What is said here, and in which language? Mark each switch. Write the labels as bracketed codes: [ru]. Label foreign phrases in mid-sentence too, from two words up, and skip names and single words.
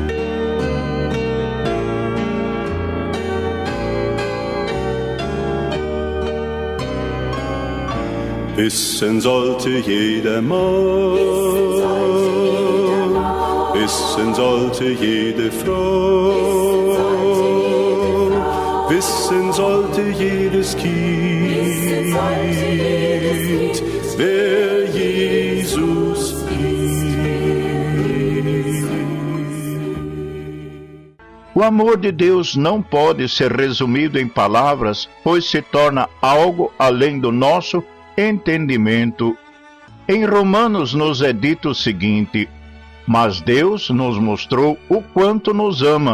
[de] Wissen sollte jedermann, wissen sollte jede Frau, wissen sollte jedes Kind, wer Jesus ist. [pt] O amor de Deus não pode ser resumido em palavras, pois se torna algo além do nosso entendimento. Em Romanos nos é dito o seguinte: mas Deus nos mostrou o quanto nos ama.